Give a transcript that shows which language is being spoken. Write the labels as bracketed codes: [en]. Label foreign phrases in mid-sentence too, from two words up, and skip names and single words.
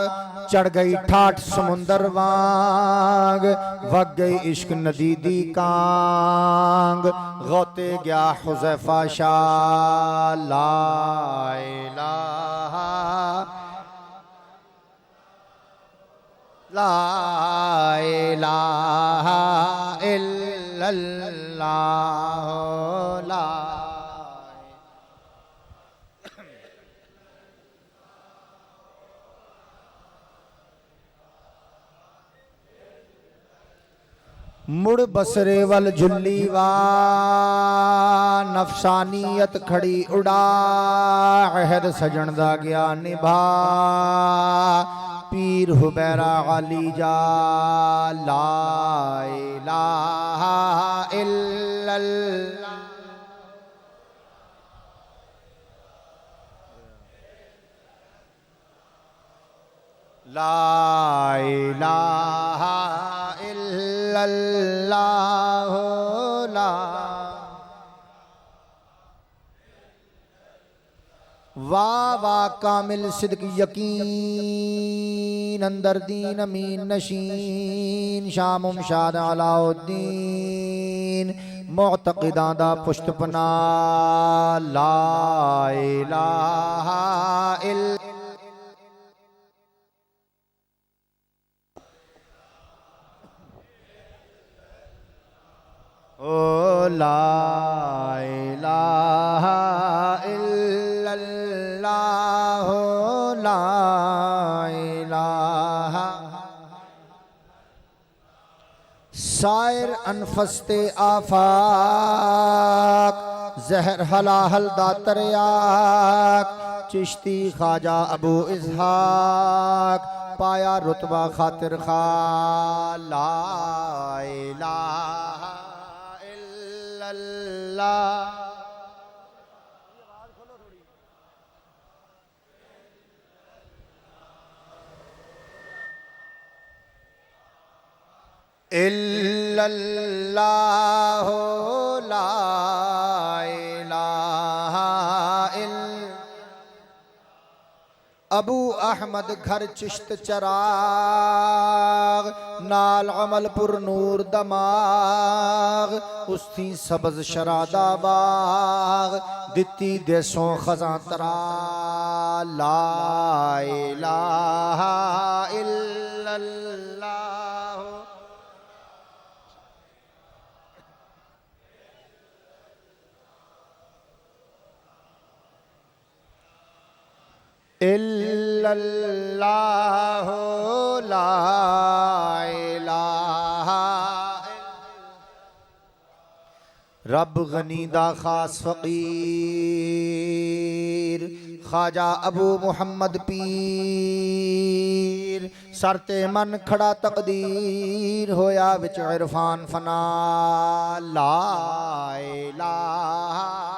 [pa] چڑھ گئی ٹھاٹھ سمندر وانگ وگ گئی عشق ندی دی کانگ غوطے گیا حذیفہ شاہ [ar] لا إله لا إله إلا الله لا. [pa] مڑ بصرے ول جھلی وا نفسانیت کھڑی اڈا عہد سجن دا گیا نبھا پیر ہبیرہ علی جا [ar] لا إله إلا الله. لا إله إلا الله لا. [pa] واہ واہ کامل صدق یقین اندر دین امین نشین شاہ ممشاد علاؤالدین معتقداں دا پشتپناہ [ar] لا إله إلا الله. او لا إله إلا الله لا إله. [pa] سائر انفس تے آفاق زہر ہلاہل دا تریاق چشتی خواجہ ابو اسحاق پایا رتبہ خاطر خواہ [ar] لا إله إلا الله. إلا الله لا إله إلا الله. [pa] ابو احمد گھر چشت چراغ نال عملپور نور دماغ اس تی سبز شرادہ باغ دتی دیسوں خزاں ترا [ar] لا إله إلا الله. إلا الله لا إله. [pa] رب غنی دا خاص فقیر خواجہ ابو محمد پیر سر تے من کھڑا تقدیر ہویا وچ عرفان فنا [ar] لا إله.